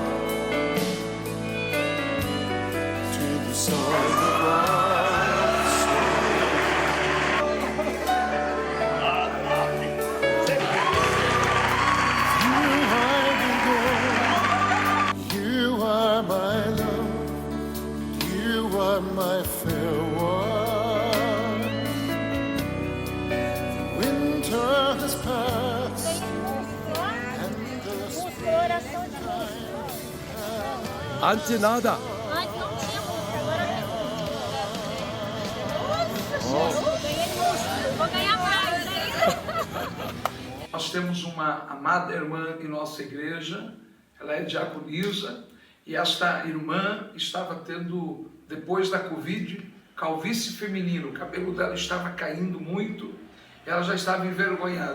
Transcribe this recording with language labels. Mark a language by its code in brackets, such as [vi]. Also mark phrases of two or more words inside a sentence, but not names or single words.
[en] to the song of You are my love, you are my fair one. The winter has passed and the springtime. 안지 나다. [pt] Ai, não tinha música, agora tem. Nossa, ganhei música. Vou ganhar mais, hein? Nós temos uma amada irmã em nossa igreja, ela é diaconisa, e esta irmã estava tendo, depois da Covid, calvície feminina, o cabelo dela estava caindo muito, ela já estava envergonhada.